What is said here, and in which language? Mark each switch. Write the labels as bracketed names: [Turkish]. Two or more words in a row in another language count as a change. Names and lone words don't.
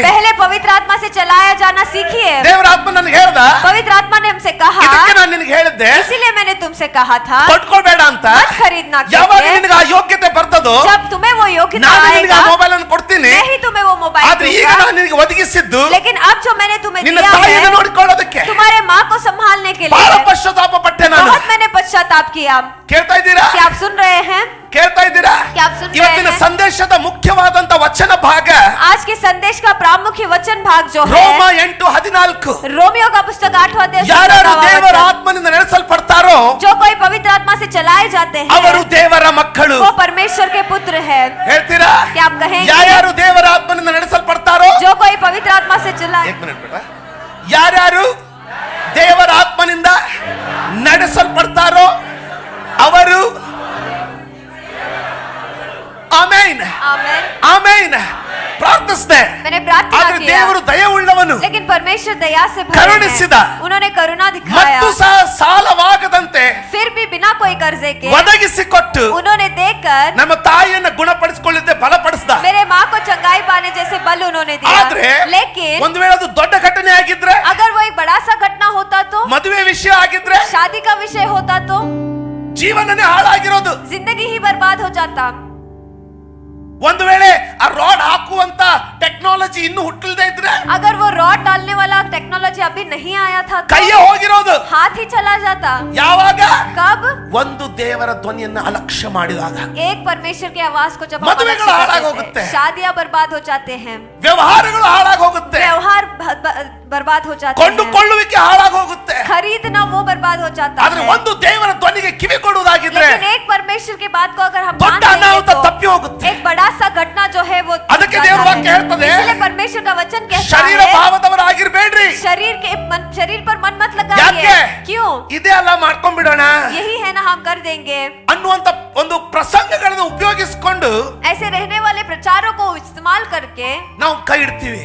[Hindi] पहले पवित्र आत्मा से चलाया जाना सीखिए। [Kannada] ದೇವರ ಆತ್ಮ ನನಗೆ ಹೇಳ್ದ, [Hindi] पवित्र आत्मा ने हमसे कहा, [Kannada] ಇದಕ್ಕೆ ನಾನು ನಿನಗೆ ಹೇಳಿದ್ದೆ [Hindi] इसीलिए मैंने तुमसे कहा था [Kannada] ಕೊಟ್ಕೊಳ್ಬೇಡ ಅಂತ। [Hindi] मत खरीदना, [Kannada] ಯಾವಾಗ [Hindi] क्योंकि [Kannada] ನಿನಗೆ ಆ ಯೋಗ್ಯತೆ ಬರ್ತದೋ [Hindi] जब तुम्हें वो योग्यता [Kannada] ನಾನು ನಿನಗೆ ಆ [Hindi] आएगा, [Kannada] ಮೊಬೈಲ್ ಅನ್ನು ಕೊಡ್ತೀನಿ. [Hindi] मैं ही तुम्हें वो मोबाइल [Kannada] ಆದ್ರೆ ಈಗ [Hindi] दूंगा। [Kannada] ನಾನು ನಿನಗೆ ಒದಗಿಸಿದ್ದು [Hindi] लेकिन अब जो मैंने तुम्हें [Kannada] ನಿನ್ನ [Hindi] दिया [Kannada] ತಾಯಿಯನ್ನು [Hindi] है [Kannada] ನೋಡಿಕೊಳ್ಳೋದಕ್ಕೆ. [Hindi] तुम्हारे माँ को संभालने के [Kannada] ಬಹಳ [Hindi] लिए। [Kannada] ಪಶ್ಚಾತ್ತಾಪ ಪಟ್ಟೆ ನಾನು. [Hindi] बहुत मैंने पश्चाताप किया। [Kannada] ಕೇಳ್ತಾ ಇದ್ದೀರಾ? [Hindi] क्या आप सुन रहे हैं? [Kannada] ಕೇಳ್ತಾ ಇದ್ದೀರಾ? [Hindi] क्या आप सुन रहे [Kannada] ಇವತ್ತಿನ [Hindi] हैं? [Kannada] ಸಂದೇಶದ ಮುಖ್ಯವಾದಂತ ವಚನ ಭಾಗ [Hindi] आज के संदेश का प्रामुख्य वचन भाग जो [Kannada] ರೋಮ [Hindi] है [Kannada] 8:14. [Hindi] रोमियो का पुस्तक 8वां अध्याय [Kannada] ಯಾರು [Hindi] 17वां [Kannada] ದೇವರ [Hindi] वचन। [Kannada] ಆತ್ಮನಿಂದ ನಡೆಸಲ್ಪಡ್ತಾರೋ [Hindi] जो कोई पवित्र आत्मा से चलाए जाते [Kannada] ಅವರು [Hindi] हैं [Kannada] ದೇವರ ಮಕ್ಕಳು. [Hindi] वो परमेश्वर के पुत्र है। [Kannada] ಹೇಳ್ತೀರಾ? [Hindi] क्या आप कहेंगे? [Kannada] ಯಾರು ದೇವರ ಆತ್ಮನಿಂದ ನಡೆಸಲ್ಪಡ್ತಾರೋ [Hindi] जो कोई पवित्र आत्मा से चलाए, एक मिनट बेटा, [Kannada] ಯಾರು ದೇವರ ಆತ್ಮನಿಂದ ನಡೆಸಲ್ಪಡ್ತಾರೋ ಅವರು ಆಮೆನ್ [Hindi] आमेन। [Kannada] ಆಮೆನ್ ಪ್ರಾರ್ಥಿಸಿದೆ. [Hindi] मैंने प्रार्थना [Kannada] ಆದ್ರೆ [Hindi] किया, [Kannada] ದೇವರು ದಯವುಳ್ಳವನು [Hindi] लेकिन परमेश्वर दया से भरे [Kannada] ಕರುಣಿಸಿದ. [Hindi] हैं। उन्होंने करुणा दिखाया, [Kannada] ಮತ್ತು ಸಹ ಸಾಲವಾಗದಂತೆ [Hindi] फिर भी बिना कोई कर्जे के [Kannada] ಒದಗಿಸಿಕೊಟ್ಟು [Hindi] उन्होंने देकर [Kannada] ನಮ್ಮ ತಾಯಿಯನ್ನ ಗುಣಪಡಿಸಿಕೊಳ್ಳಿದ್ದೆ ಬಲಪಡಿಸಿದ. [Hindi] मेरे माँ को चंगाई पाने जैसे बल उन्होंने [Kannada] ಆದ್ರೆ [Hindi] दिया। लेकिन [Kannada] ಒಂದು ವೇಳೆ ಅದು ದೊಡ್ಡ ಘಟನೆ ಆಗಿದ್ರೆ, [Hindi] अगर वो एक बड़ा सा घटना होता तो, [Kannada] ಮದುವೆ ವಿಷಯ ಆಗಿದ್ರೆ, [Hindi] शादी का विषय होता तो [Kannada] ಜೀವನನೇ ಹಾಳಾಗಿರೋದು. [Hindi] जिंदगी ही बर्बाद हो जाता। [Kannada] ಒಂದು ವೇಳೆ ಆ ರಾಡ್ ಹಾಕುವಂತ ಟೆಕ್ನಾಲಜಿ ಇನ್ನೂ ಹುಟ್ಟಲ್ದೇ ಇದ್ರೆ, [Hindi] अगर वो रॉड डालने वाला टेक्नोलॉजी अभी नहीं आया था तो [Kannada] ಕೈಯೇ ಹೋಗಿರೋದು. [Hindi] हाथ ही चला जाता। [Kannada] ಯಾವಾಗ [Hindi] कब? [Kannada] ಒಂದು ದೇವರ ಧ್ವನಿಯನ್ನ ಅಲಕ್ಷ್ಯ ಮಾಡಿದಾಗ. [Hindi] एक परमेश्वर की आवाज को जब हम [Kannada] ಮದುವೆಗಳು [Hindi] अलग से [Kannada] ಹಾಳಾಗಿ [Hindi] करते [Kannada] ಹೋಗುತ್ತೆ. [Hindi] हैं, शादियां बर्बाद हो जाते हैं, [Kannada] ವ್ಯವಹಾರಗಳು ಹಾಳಾಗಿ ಹೋಗುತ್ತೆ. [Hindi] व्यवहार बर्बाद हो जाते हैं, [Kannada] ಕೊಂಡುಕೊಳ್ಳುವಿಕೆ ಹಾಳಾಗಿ ಹೋಗುತ್ತೆ. [Hindi] खरीदना वो बर्बाद हो जाता [Kannada] ಆದ್ರೆ [Hindi] है। [Kannada] ಒಂದು ದೇವರ ಧ್ವನಿಗೆ ಕಿವಿ ಕೊಡುವುದಾಗಿದ್ರೆ [Hindi] लेकिन एक परमेश्वर की बात को अगर हम मान [Kannada] ದೊಡ್ಡ [Hindi] लेंगे [Kannada] ಅನಾಹುತ [Hindi] तो [Kannada] ತಪ್ಪಿ ಹೋಗುತ್ತೆ. [Hindi] एक बड़ा सा घटना जो है वो [Kannada] ಅದಕ್ಕೆ [Hindi] जाता [Kannada] ದೇವರ [Hindi] है। [Kannada] ವಾಕ್ಯ ಹೇಳ್ತದೆ, [Hindi] इसलिए परमेश्वर का वचन कहता [Kannada] ಶರೀರ [Hindi] है [Kannada] ಭಾವದವರಾಗಿರ್ಬೇಡ್ರಿ. [Hindi] शरीर पर मन मत [Kannada] ಯಾಕೆ? [Hindi] लगाइए। क्यों? [Kannada] ಇದೇ ಅಲ್ಲ ಮಾಡ್ಕೊಂಡ್ಬಿಡೋಣ [Hindi] यही है ना, हम कर देंगे। [Kannada] ಅನ್ನುವಂತ ಒಂದು ಪ್ರಸಂಗಗಳನ್ನು ಉಪಯೋಗಿಸಿಕೊಂಡು [Hindi] ऐसे रहने वाले प्रचारों को इस्तेमाल करके [Kannada] ನಾವು ಕೈ ಇಡ್ತೀವಿ,